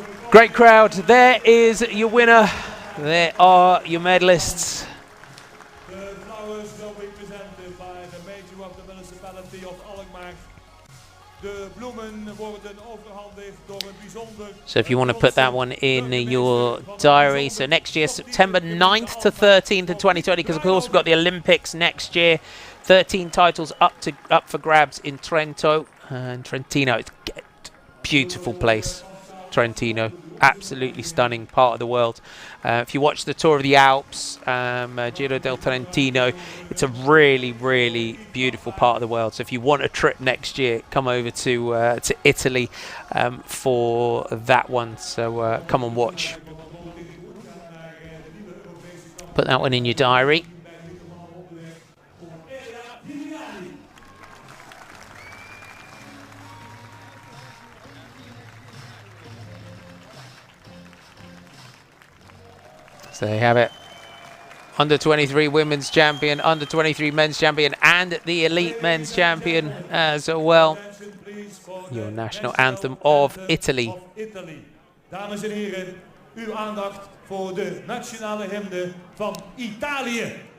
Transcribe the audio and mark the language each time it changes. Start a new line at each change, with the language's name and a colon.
English: Great crowd. There is your winner. There are your medalists. The flowers will be presented by the mayor of the municipality of Alkmaar.
Dutch: De bloemen worden overhandigd door een bijzonder.
English: So if you want to put that one in your diary, so next year, September 9th to 13th in 2020, because of course we've got the Olympics next year. 13 titles up for grabs in Trento and Trentino. It's a beautiful place, Trentino. Absolutely stunning part of the world. If you watch the Tour of the Alps, Giro del Trentino, it's a really, really beautiful part of the world. So if you want a trip next year, come over to Italy for that one. So come and watch. Put that one in your diary. So there you have it. Under 23 women's champion, under 23 men's champion, and the elite men's champion as well. Your national anthem of Italy.
Dutch: Dames en heren, uw aandacht voor de nationale hymne van Italië.